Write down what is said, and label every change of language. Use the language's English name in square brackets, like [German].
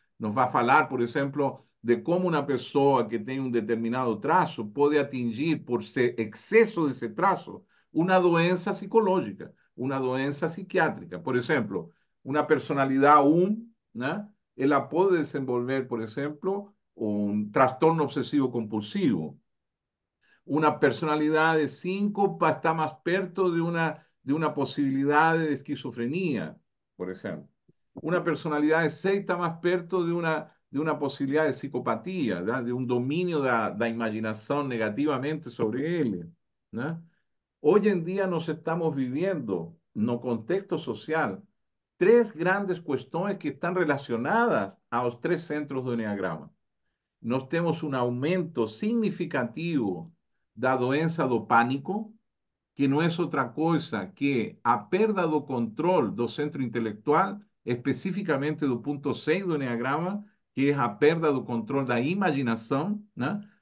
[Portuguese] Nos vai falar, por exemplo, de como uma pessoa que tem um determinado traço pode atingir, por ser excesso desse traço, uma doença psicológica, uma doença psiquiátrica. Por exemplo, uma personalidade 1, né? Ela pode desenvolver, por exemplo, [Spanish] un trastorno obsesivo compulsivo. Una personalidad de 5 está más perto de una posibilidad de esquizofrenia, por ejemplo. Una personalidad de 6 está más perto de una posibilidad de psicopatía, ¿verdad? De un dominio da imaginación negativamente sobre él, ¿no? Hoy en día nos estamos viviendo, [Portuguese] no contexto social, [Spanish] tres grandes cuestiones que están relacionadas a los tres centros do Enneagrama. [Portuguese] Nós temos um aumento significativo da doença do pânico, que não é outra coisa que a perda do controle do centro intelectual, especificamente do ponto 6 do Enneagrama, que é a perda do controle da imaginação, né?